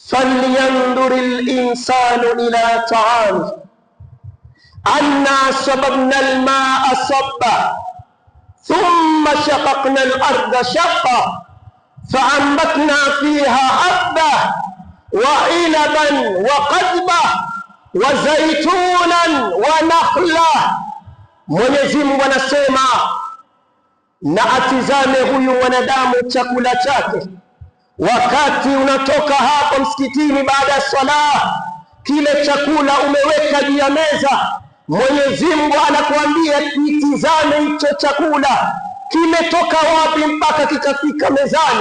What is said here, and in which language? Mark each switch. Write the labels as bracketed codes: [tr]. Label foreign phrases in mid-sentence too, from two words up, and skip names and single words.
[ar] فلينظر الإنسان إلى طعامه أنا صببنا الماء صبا ثم شققنا الأرض شقا فأنبتنا فيها حبا وعنبا وقضبا وزيتونا ونخلا. [sw] Mwenyezi Mungu anasema, na atizame huyu mwanadamu chakula chake wakati unatoka hapo msikitini baada ya swala, kile chakula umeweka juu ya meza. Mwenyezi Mungu anakuambia kitizame hicho chakula kimetoka wapi mpaka kikafika mezani.